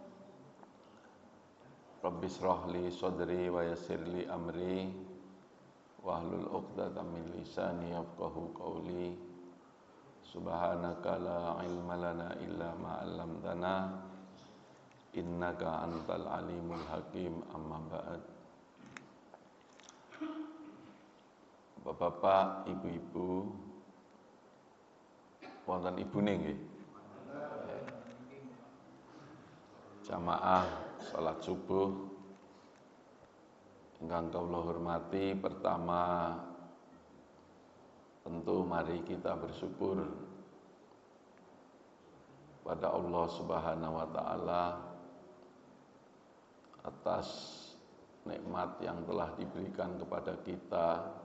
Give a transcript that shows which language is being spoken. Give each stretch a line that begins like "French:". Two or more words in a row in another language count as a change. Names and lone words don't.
Arabic: رب اشرح لي صدري ويسر لي أمري واحلل عقدة من لساني يفقهوا قولي. سبحانك لا علم لنا إلا ما علمتنا إنك أنت العليم الحكيم. أما بعد.
Javanese: Bapak-bapak, ibu-ibu, wonten ibune nggih. Jamaah salat subuh ingkang kula hormati,
Indonesian: pertama tentu mari kita bersyukur pada Allah
Arabic: سبحانه وتعالى
Indonesian: atas nikmat yang telah diberikan kepada kita